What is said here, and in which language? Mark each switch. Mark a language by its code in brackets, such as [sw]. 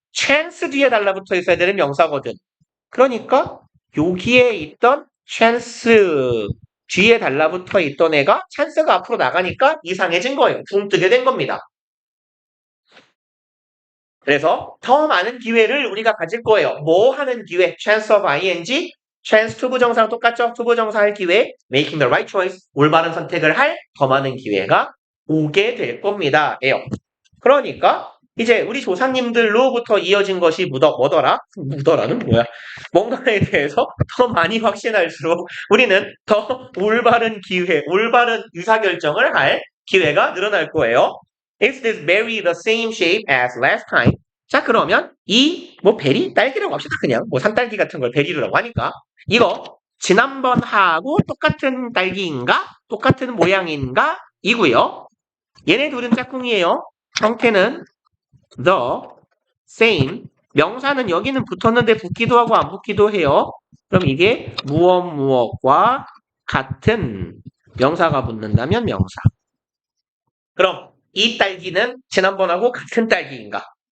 [ko] chance 뒤에 달라붙어 있어야 되는 명사거든. 그러니까 여기에 있던 chance 뒤에 달라붙어 있던 애가 chance가 앞으로 나가니까 이상해진 거예요. 붕 뜨게 된 겁니다. 그래서 더 많은 기회를 우리가 가질 거예요. 뭐 하는 기회? [en] chance of ing, [ko] chance 투부정사랑 똑같죠? 투부정사 할 기회, [en] making the right choice, [ko] 올바른 선택을 할 더 많은 기회가 오게 될 겁니다. 예요. 그러니까 이제 우리 조상님들로부터 이어진 것이 뭐더라? 묻어라는 뭐야? 뭔가에 대해서 더 많이 확신할수록 우리는 더 올바른 기회, 올바른 의사결정을 할 기회가 늘어날 거예요. [en] Is this berry the same shape as last time? [ko] 자, 그러면 베리? 딸기라고 합시다. 그냥 산딸기 같은 걸 베리라고 하니까 이거 지난번 하고 똑같은 딸기인가? 똑같은 모양인가? 이고요. 얘네 둘은 짝꿍이에요. 형태는 [en] the same. [ko] 명사는 여기는 붙었는데 붙기도 하고 안 붙기도 해요. 그럼 이게 무엇과 같은 명사가 붙는다면 명사. 그럼 이 딸기는 지난번하고 같은 딸기인가?